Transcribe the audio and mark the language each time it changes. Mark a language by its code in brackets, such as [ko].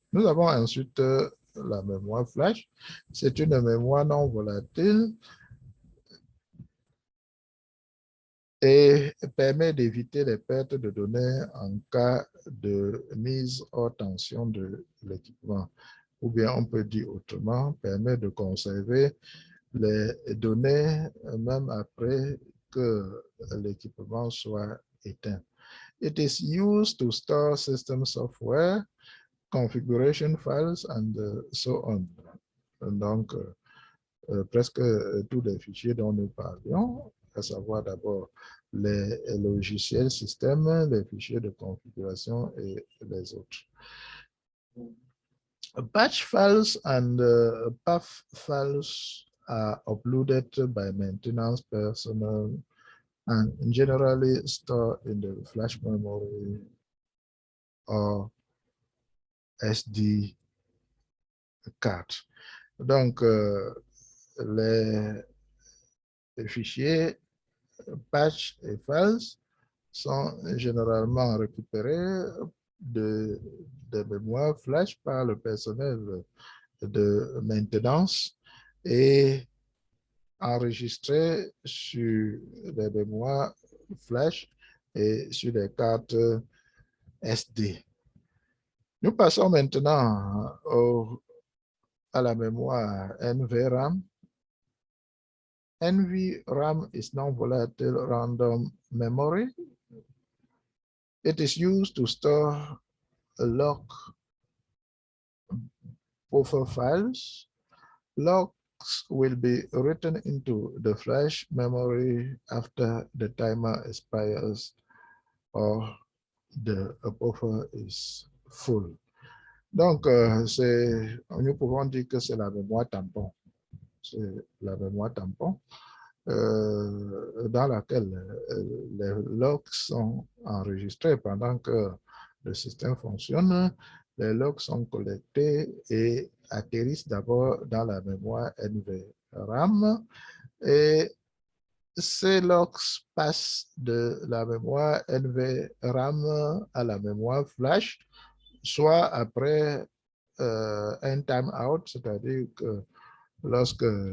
[fr] Nous avons ensuite la mémoire flash. C'est une mémoire non volatile et permet d'éviter les pertes de données en cas de mise hors tension de l'équipement. Ou bien on peut dire autrement, permet de conserver les données même après que l'équipement soit éteint. [en] It is used to store system software, configuration files, and so on. [fr] Donc, presque tous les fichiers dont nous parlions, à savoir d'abord les logiciels système, les fichiers de configuration et les autres. [en] Batch files and path files are uploaded by maintenance personnel and generally stored in the flash memory or SD card. [fr] Donc, les fichiers patch et files sont généralement récupérés de mémoire flash par le personnel de maintenance et enregistrés sur des mémoires flash et sur des cartes SD. Nous passons maintenant à la mémoire NVRAM. [en] NVRAM is non-volatile random memory. It is used to store log buffer files. Logs will be written into the flash memory after the timer expires or the buffer is full. [fr] Donc, nous pouvons dire que c'est la mémoire tampon. C'est la mémoire tampon dans laquelle les logs sont enregistrés pendant que le système fonctionne. Les logs sont collectés et atterrissent d'abord dans la mémoire NVRAM et ces logs passent de la mémoire NVRAM à la mémoire flash, soit après un time-out, c'est-à-dire que lorsque